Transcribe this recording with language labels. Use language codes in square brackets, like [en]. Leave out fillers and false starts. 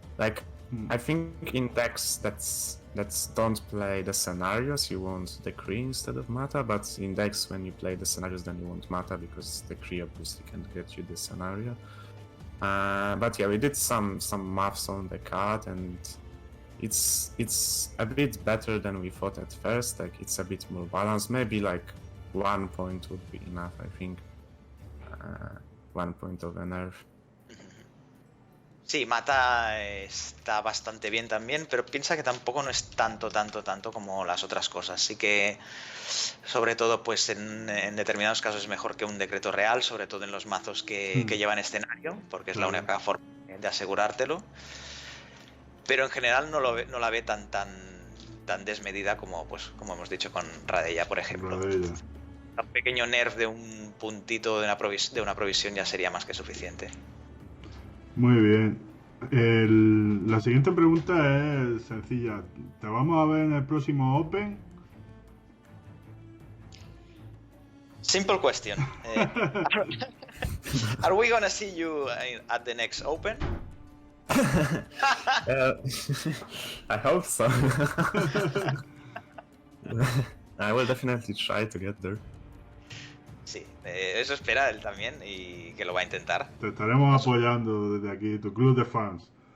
[en] Like, I think in decks that don't play the scenarios, you want decree instead of Mata, but in decks when you play the scenarios, then you want Mata because decree obviously can get you the scenario. But yeah, we did some maths on the card, and it's a bit better than we thought at first. Like, it's a bit more balanced. Maybe like 1 point would be enough, I think. 1 point of a nerf. [es] Sí, Mata está bastante bien también, pero piensa que tampoco no es tanto como las otras cosas. Sí que, sobre todo, pues en determinados casos es mejor que un decreto real, sobre todo en los mazos que llevan escenario, porque es la única forma de asegurártelo. Pero en general no la ve tan desmedida como hemos dicho con Radella, por ejemplo. Radella. Un pequeño nerf de un puntito de una provisión ya sería más que suficiente. Muy bien. La siguiente pregunta es sencilla. ¿Te vamos a ver en el próximo Open? [en] Simple question. Are we gonna see you at the next Open? I hope so. I will definitely try to get there. [es] Sí, eso espera él también y que lo va a intentar. Te estaremos apoyando desde aquí, tu club de fans.